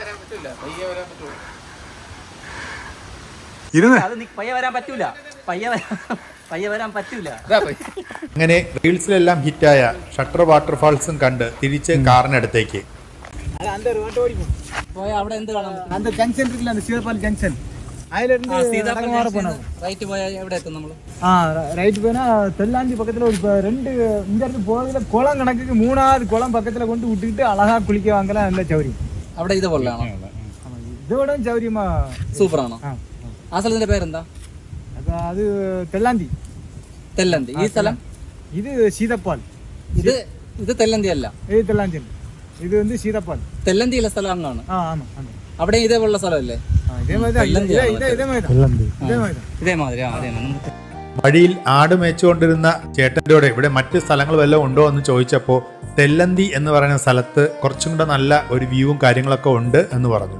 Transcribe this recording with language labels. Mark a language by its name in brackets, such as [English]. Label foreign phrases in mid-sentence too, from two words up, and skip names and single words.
[Malayalam] ഇരുന്ന് പയ്യെ വരാൻ പറ്റൂല, പയ്യെ വരാൻ പറ്റൂല. അങ്ങനെ റീൽസിലെല്ലാം ഹിറ്റായ ഷട്ടർ വാട്ടർഫാൾസും കണ്ട് തിരിച്ച് കാറിനടുത്തേക്ക്. പോയാ അവിടെ എന്ത് കാണാം? [Tamil] அந்த ஜங்ஷன் இருக்குல்ல, அந்த சீதப்பால் ஜங்ஷன், அதுல இருந்து [Malayalam] റൈറ്റ് പോയാൽ എവിടെ എത്തും നമ്മൾ? [Tamil] ரைட் போனா தெல்லாந்தி பக்கத்துல ஒரு ரெண்டு இங்க இருந்து போறதுல குளம் கணக்குக்கு 3வது குளம் பக்கத்துல கொண்டு விட்டுக்கிட்டு அழகா குளிக்க வாங்கலாம். நல்ல சௌரியம். [Malayalam] അവിടെ ഇതുപോലെയാണോ? [Tamil] இதோட சௌரியமா [Malayalam] സൂപ്പറാണോ? ആ സ്ഥലത്തിന്റെ പേരെന്താ? [Tamil] அது தெல்லாந்தி. [Malayalam] തെല്ലന്തി. ഈ സ്ഥലം [Tamil] இது சீதப்பால். [Malayalam] ഇത് തെല്ലന്തി അല്ല, [Tamil] இது தெல்லாந்தி. இது வந்து சீதப்பால். [Malayalam] തെല്ലന്തിയിലെ സ്ഥലം അങ്ങാണ്. [Tamil] ஆமா ஆமா. [Malayalam] അവിടെ ഇതേപോലുള്ള സ്ഥലമല്ലേ? ഇതേമാതിരി. വഴിയിൽ ആട് മേച്ചുകൊണ്ടിരുന്ന ചേട്ടൻ്റെയോടെ ഇവിടെ മറ്റ് സ്ഥലങ്ങൾ വല്ലതും ഉണ്ടോ എന്ന് ചോദിച്ചപ്പോൾ തെല്ലന്തി എന്ന് പറയുന്ന സ്ഥലത്ത് കുറച്ചും കൂടെ നല്ല ഒരു വ്യൂവും കാര്യങ്ങളൊക്കെ ഉണ്ട് എന്ന് പറഞ്ഞു.